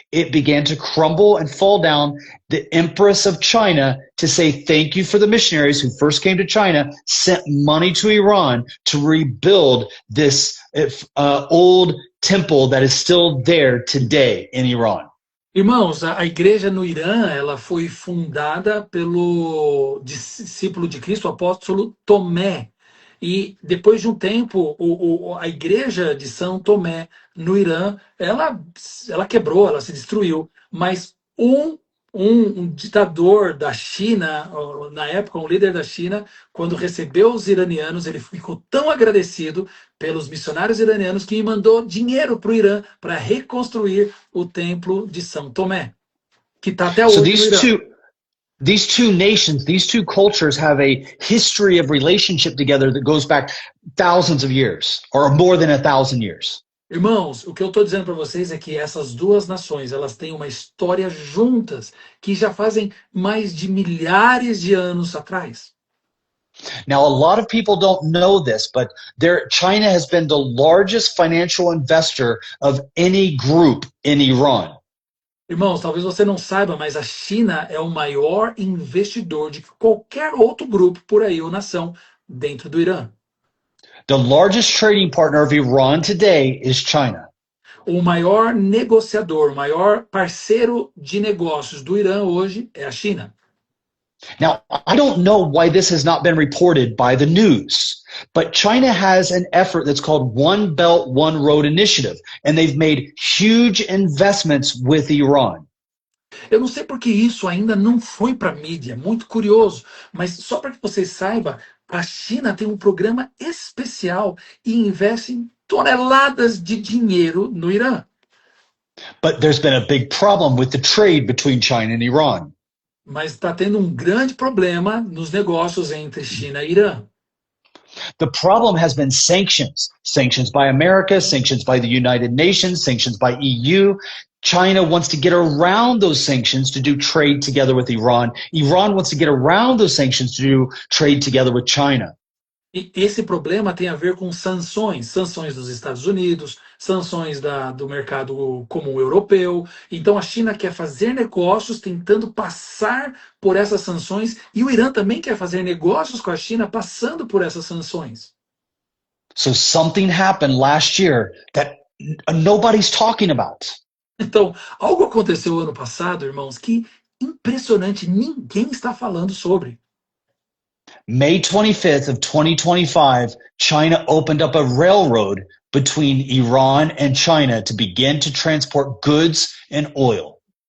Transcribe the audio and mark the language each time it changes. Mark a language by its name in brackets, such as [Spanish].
[English] It began to crumble and fall down. The Empress of China, to say thank you for the missionaries who first came to China, sent money to Iran to rebuild this old temple that is still there today in Iran. [Portuguese] Irmãos, a igreja no Irã, ela foi fundada pelo discípulo de Cristo, o apóstolo Tomé. E depois de um tempo, a igreja de São Tomé no Irã, ela quebrou, ela se destruiu. Mas um ditador da China, na época, um líder da China, quando recebeu os iranianos, ele ficou tão agradecido pelos missionários iranianos que mandou dinheiro para o Irã para reconstruir o templo de São Tomé, que está até hoje no Irã. [English] These two nations, these two cultures have a history of relationship together that goes back thousands of years, or more than 1,000 years. [Portuguese] Irmãos, o que eu estou dizendo para vocês é que essas duas nações, elas têm uma história juntas que já fazem mais de milhares de anos atrás. [English] Now, a lot of people don't know this, but China has been the largest financial investor of any group in Iran. [Portuguese] Irmãos, talvez você não saiba, mas a China é o maior investidor de qualquer outro grupo por aí ou nação dentro do Irã. [English] The largest trading partner of Iran today is China. [Portuguese] O maior negociador, o maior parceiro de negócios do Irã hoje é a China. [English] Now, I don't know why this has not been reported by the news, but China has an effort that's called One Belt, One Road Initiative, and they've made huge investments with Iran. [Portuguese] Eu não sei porque isso ainda não foi para a mídia, muito curioso, mas só para que vocês saibam, a China tem um programa especial e investe toneladas de dinheiro no Irã. [English] But there's been a big problem with the trade between China and Iran. [Portuguese] Mas está tendo um grande problema nos negócios entre China e Irã. [English] The problem has been sanctions. Sanctions by America, sanctions by the United Nations, sanctions by EU. China wants to get around those sanctions to do trade together with Iran. Iran wants to get around those sanctions to do trade together with China. [Portuguese] E esse problema tem a ver com sanções dos Estados Unidos, sanções do mercado comum europeu. Então a China quer fazer negócios tentando passar por essas sanções e o Irã também quer fazer negócios com a China passando por essas sanções. [English] So something happened last year that nobody's talking about. [Portuguese] Então, algo aconteceu ano passado, irmãos, que impressionante, ninguém está falando sobre. [English] May 25th of 2025, China opened up a railroad between Iran and China to begin to transport goods and oil.